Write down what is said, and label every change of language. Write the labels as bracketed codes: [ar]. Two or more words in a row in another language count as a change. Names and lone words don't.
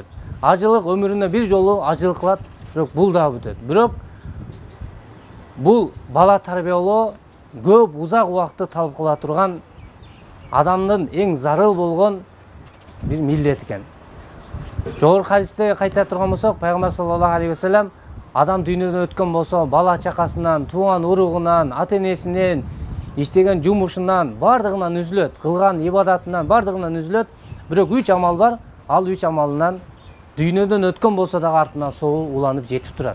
[ky] Ажылык өмүрүнө 1 жолу ажылык кылат, бирок бул да бүтөт. Бирок бул бала тарбиялоо көп узак убакытты талап кыла турган адамдын эң зарыл болгон бир милдет экен. Жогорку хадисте кайта турган болсок, Пайгамбар [ar] صلى الله عليه وسلم [ky] адам дүйнөдөн өткөн болсо, бала чакасынан, тууган уругунан, ата-энесинен, иштеген жумушунан, бардыгынан үзүлөт, кылган ибадатынан бардыгынан үзүлөт. Бирок 3 амал бар, ал 3 амалынан дүйнөдөн өткөн болсо дагы артынан соогу уланып жетип турат.